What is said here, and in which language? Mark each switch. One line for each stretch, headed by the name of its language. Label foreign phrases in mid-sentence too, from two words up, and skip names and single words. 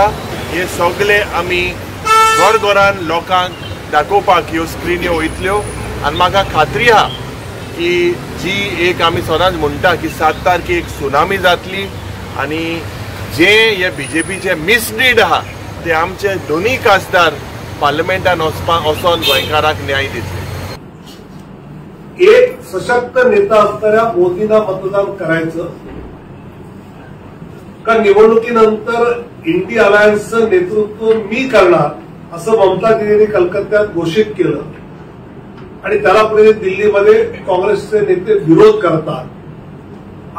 Konkani: हे सगळे आमी घोरान लोकांक दाखोवपाक ह्यो स्क्रिन्यो वयतल्यो आनी म्हाका खात्री आहा की जी एक आमी सदांच म्हणटा की 7 तारखेक सुनामी जातली आनी जे हे बीजेपीचे मिसलीड आहा ते आमचे दोनूय खासदार पार्लमेंटान वचोन गोंयकारांक न्याय दितले.
Marathi: एक सशक्त नेता असणाऱ्या मोदींना मतदान करायचं का निवडणुकीनंतर इंडिया अलायन्सचं नेतृत्व मी करणार असं ममता दीदींनी कलकत्त्यात घोषित केलं आणि त्याला पुढे दिल्लीमध्ये काँग्रेसचे नेते विरोध करतात.